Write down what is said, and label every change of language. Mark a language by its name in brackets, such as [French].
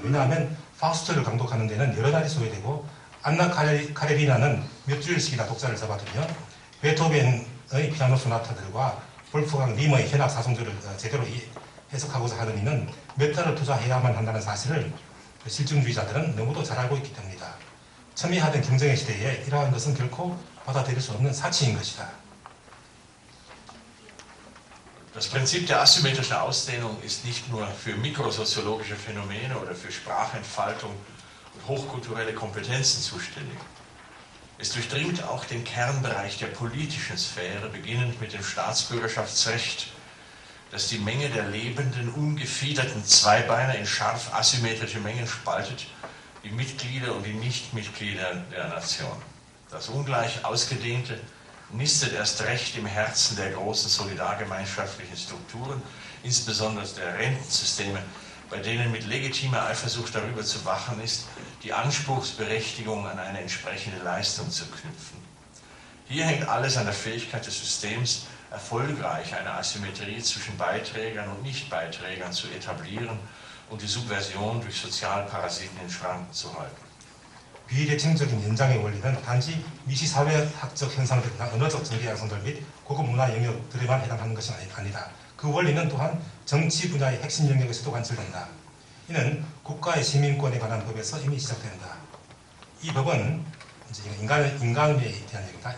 [Korean] 왜냐하면 파우스트를 강독하는 데는 여러 달이 소요되고, 안나 카레리나는 몇 주일씩이나 독자를 잡아두며 베토벤의 피아노 소나타들과 볼프강 림의 현악 사송들을 제대로 해석하고자 하는 이는 몇 달을 투자해야만 한다는 사실을 실증주의자들은 너무도 잘 알고 있기 때문이다. 첨예하던 경쟁의 시대에 이러한 것은 결코 받아들일 수 없는 사치인 것이다. [German] Das Prinzip der asymmetrischen Ausdehnung ist nicht nur für mikrosoziologische Phänomene oder für Sprachentfaltung und hochkulturelle Kompetenzen zuständig. Es durchdringt auch den Kernbereich der politischen Sphäre, beginnend mit dem Staatsbürgerschaftsrecht, das die Menge der lebenden, ungefiederten Zweibeiner in scharf asymmetrische Mengen spaltet, die Mitglieder und die Nichtmitglieder der Nation. Das ungleich ausgedehnte nistet erst recht im Herzen der großen solidargemeinschaftlichen Strukturen, insbesondere der Rentensysteme, bei denen mit legitimer Eifersucht darüber zu wachen ist, die Anspruchsberechtigung an eine entsprechende Leistung zu knüpfen. Hier hängt alles an der Fähigkeit des Systems, erfolgreich eine Asymmetrie zwischen Beiträgern und Nichtbeiträgern zu etablieren und die Subversion durch Sozialparasiten in Schranken zu halten. [Korean] 비대칭적인 연장의 원리는 단지 미시사회학적 현상들이나 언어적 전개 양성들 및 고급 문화 영역들에만 해당하는 것이 아니다. 그 원리는 또한 정치 분야의 핵심 영역에서도 관철된다. 이는 국가의 시민권에 관한 법에서 이미 시작된다. 이 법은 이제 인간에 대한 얘기다.